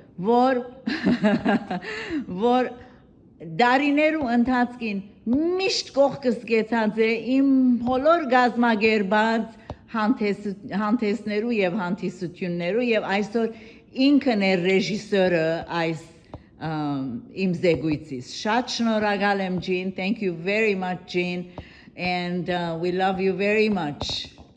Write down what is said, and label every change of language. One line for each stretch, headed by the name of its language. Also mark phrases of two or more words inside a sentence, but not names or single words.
Armenian: որ դարիներու ընթացքին միշտ կողքս գեցած է իմ բոլոր գազմագերբած հանդեսներու եւ հանդիսություններու եւ այսօր ինքն է ռեժիսորը այս իմ զեկույցից։ Շատ շնորհակալ եմ Jean,
English: thank you very much Jean, and we love you very much.